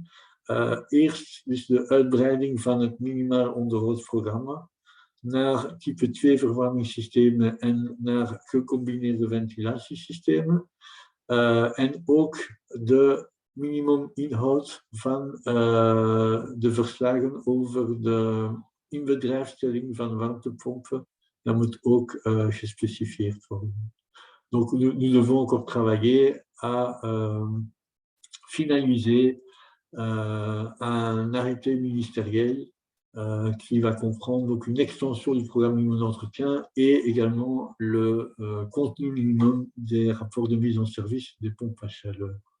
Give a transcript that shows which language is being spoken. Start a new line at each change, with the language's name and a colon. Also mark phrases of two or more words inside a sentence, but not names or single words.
Dutch: Eerst dus de uitbreiding van het minimaal onderhoudsprogramma naar type 2 verwarmingssystemen en naar gecombineerde ventilatiesystemen. En ook de minimuminhoud van de verslagen over de inbedrijfstelling van warmtepompen, dat moet ook gespecificeerd worden.
French: Donc nous devons encore travailler à finaliser un arrêté ministériel qui va comprendre donc une extension du programme minimum d'entretien et également le contenu minimum des rapports de mise en service des pompes à chaleur.